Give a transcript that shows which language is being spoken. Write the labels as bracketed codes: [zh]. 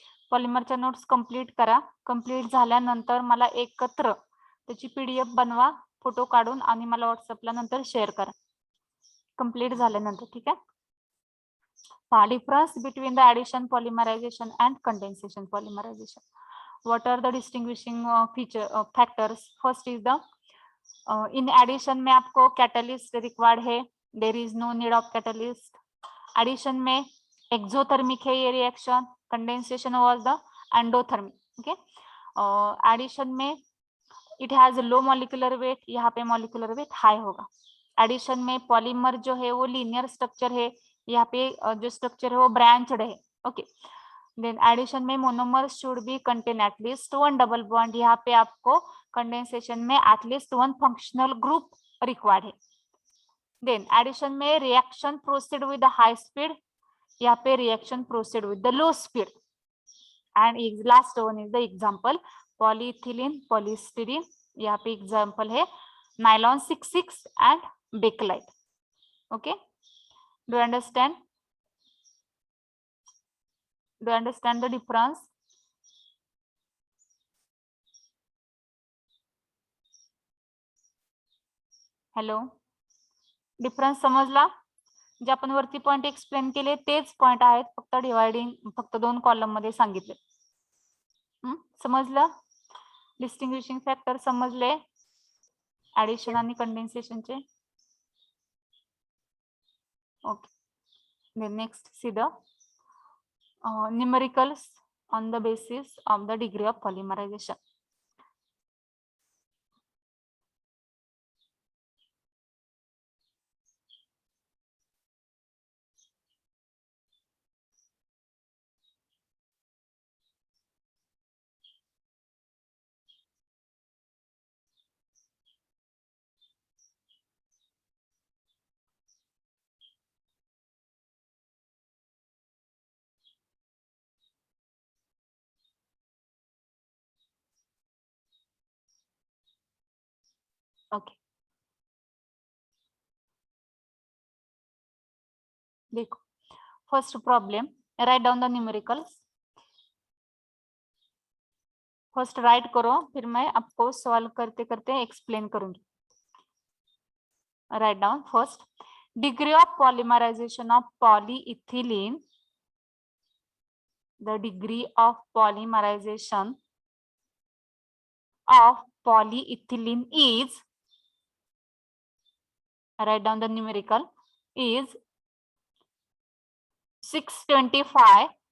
[mr] पॉलिमरच्या notes complete करा. Complete झाल्यानंतर मला एकत्र त्याची PDF बनवा, फोटो काढून, आणि मला व्हॉट्सअपला नंतर शेअर करा कंप्लीट झाल्यानंतर. ठीक आहे? [en] Difference between the addition polymerization and condensation polymerization. What are the distinguishing factors? First is the in addition [hi] में आपको [en] catalyst required है, there is no need of catalyst. Addition में exothermic है ये reaction, condensation was the endothermic. Okay, addition में it has a low molecular weight, [hi] यहाँ पे [en] molecular weight high होगा. [hi] एडिशन में पॉलीमर जो है वो लीनियर स्ट्रक्चर है, यहाँ पे जो स्ट्रक्चर है वो ब्रांचड है. [en] okay, then addition में monomer should be contain at least one double bond, [hi] यहाँ पे आपको [en] Condensation में at least one functional group required है. Then addition में reaction proceed with the high speed, [hi] यहाँ पे [en] Reaction proceed with the low speed. And last one is the example polyethylene polystyrene, [hi] यहाँ पे एग्जांपल है [en] nylon 6,6 and bakelite. Okay, do you understand? Do you understand the difference? [mr] Hello, difference समजला? जे आपण वरती point explain केले तेच पॉइंट आहेत, फक्त डिवायडिंग फक्त 2 कॉलम मध्ये सांगितले. समजलं? डिस्टिंग्विशिंग फॅक्टर समजले ऍडिशन आणि कंडेन्सेशनचे? [en] Okay, then next see the numericals on the basis of the degree of polymerization. Okay, [hi] देखो [en] First problem, right down the numericals. [hi] First right करो, फिर मैं आपको सॉल्व करते करते एक्सप्लेन करूंगी। [en] Write down first, degree of polymerization of polyethylene, the degree of polymerization of polyethylene is, write down the numerical, is 625.